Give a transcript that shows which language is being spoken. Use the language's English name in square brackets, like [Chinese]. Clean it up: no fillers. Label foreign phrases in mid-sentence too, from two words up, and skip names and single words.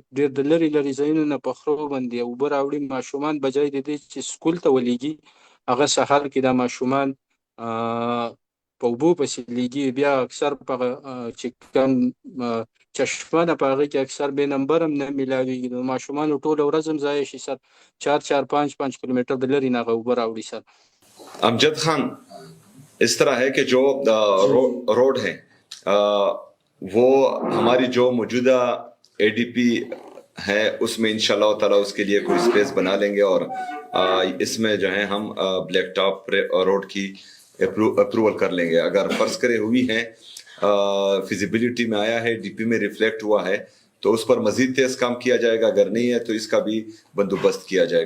[Pashto] ډېر د لرې لرې ځایونو نه په خرو باندې اوبه راوړي ماشومان بجای د دې چې سکول ته ولیږي هغه سهار کې دا ماشومان په اوبو پسې لیږي بیا اکثر په چې کوم چشمه ده په هغې کې اکثر بې نمبر هم نه میلاویږي نو ماشومانو ټوله ورځ هم ضایع شي سر 4-5 کیلومتر د لرې نه هغه اوبه راوړي سر [Urdu] امجد خان اس طرح ہے کہ جو روڈ ہے وہ ہماری جو موجودہ ADP ہے اس میں [Arabic] ان شاء الله تعالى [Urdu] اس کے لیے کوئی اسپیس بنا لیں گے اور اس میں جو ہے ہم [English] black top road [Urdu] کی اپروول کر لیں گے اگر فرض کرے ہوئی ہے فیزیبلٹی میں آیا ہے DP میں ریفلیکٹ ہوا ہے تو اس پر مزید تیز کام کیا جائے گا اگر نہیں ہے تو اس کا بھی بندوبست کیا جائے گا.